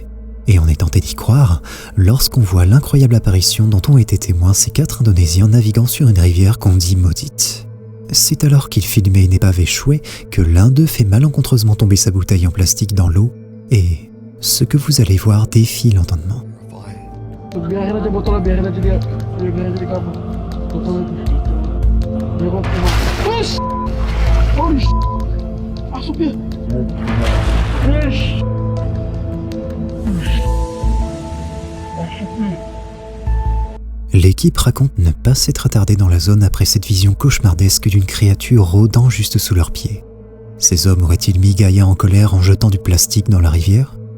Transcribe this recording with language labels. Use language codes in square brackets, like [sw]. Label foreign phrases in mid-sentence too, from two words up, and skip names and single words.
[fr] Et on est tenté d'y croire lorsqu'on voit l'incroyable apparition dont ont été témoins ces 4 Indonésiens naviguant sur une rivière qu'on dit maudite. C'est alors qu'ils filmaient une épave échouée que l'un d'eux fait malencontreusement tomber sa bouteille en plastique dans l'eau et ce que vous allez voir défie l'entendement. [id] Biarin aja botolnya, biarin aja dia. Biarin aja di kamu. Botolnya. Dia kok cuma. Push! [en] Holy sh! [id] Masuk dia. Push! [fr] L'équipe raconte ne pas s'être attardée dans la zone après cette vision cauchemardesque d'une créature rôdant juste sous leurs pieds. Ces hommes auraient-ils mis Gaïa en colère en jetant du plastique dans la rivière ?